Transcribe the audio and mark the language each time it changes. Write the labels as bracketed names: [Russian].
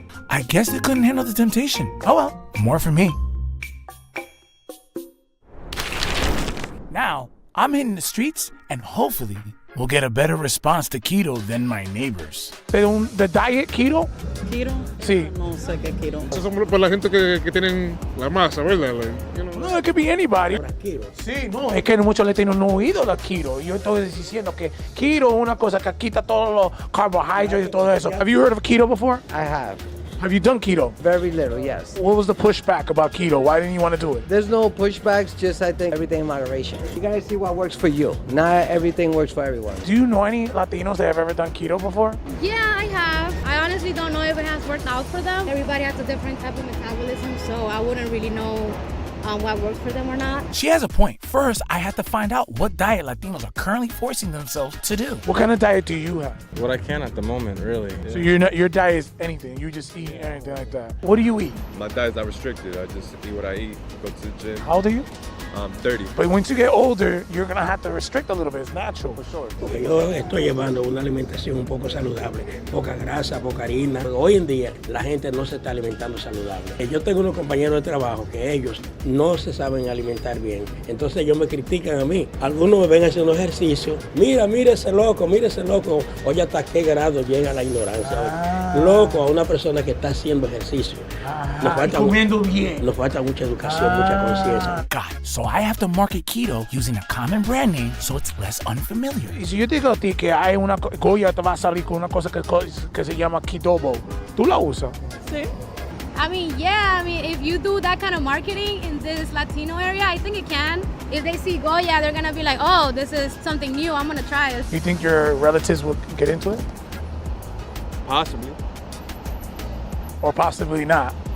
[English] I guess they couldn't handle the temptation. Oh well, more for me. Now, I'm hitting the streets and hopefully we'll get a better response to keto than my neighbors. The diet keto? [Spanish] ¿Keto? Sí. No sé qué keto. Eso es para la gente que tienen la masa, ¿verdad? [English] Like, you know. No, it could be anybody. [Spanish] Sí, no, es que muchos latinos no han oído la keto. Yo estoy diciendo que keto es una cosa que quita todos los carbohydrates y todo eso. [English] Have you heard of keto before? I have. Have you done keto? Very little, yes. What was the pushback about keto? Why didn't you want to do it? There's no pushbacks, just I think everything in moderation. You gotta see what works for you. Not everything works for everyone. Do you know any Latinos that have ever done keto before? Yeah, I have. I honestly don't know if it has worked out for them. Everybody has a different type of metabolism, so I wouldn't really know what works for them or not. She has a point. First, I have to find out what diet Latinos are currently forcing themselves to do. What kind of diet do you have? What I can at the moment, really. So your diet is anything. You just eat anything like that. What do you eat? My diet's not restricted. I just eat what I eat. Go to the gym. How old are you? 30. But once you get older, you're gonna have to restrict a little bit. It's natural, for sure. [Spanish] Porque yo estoy llevando una alimentación un poco saludable, poca grasa, poca harina. Hoy en día la gente no se está alimentando saludable. Yo tengo unos compañeros de trabajo que ellos no se saben alimentar bien. Entonces ellos me critican a mí. Algunos me ven haciendo ejercicio. Mira ese loco. Oye, ¿hasta qué grado llega la ignorancia? Loco a una persona que está haciendo ejercicio. Comiendo bien. Nos falta mucha educación, mucha conciencia. [English] Got it. So I have to market keto using a common brand name so it's less unfamiliar. [Spanish] Y si yo te digo a ti que hay una Goya te va a salir con una cosa que se llama Ketobo, ¿tú la usas? Sí. [English] I mean, if you do that kind of marketing in this Latino area, I think it can. If they see Goya, they're gonna be like, oh, this is something new, I'm gonna try this. You think your relatives will get into it? Possibly. Or possibly not?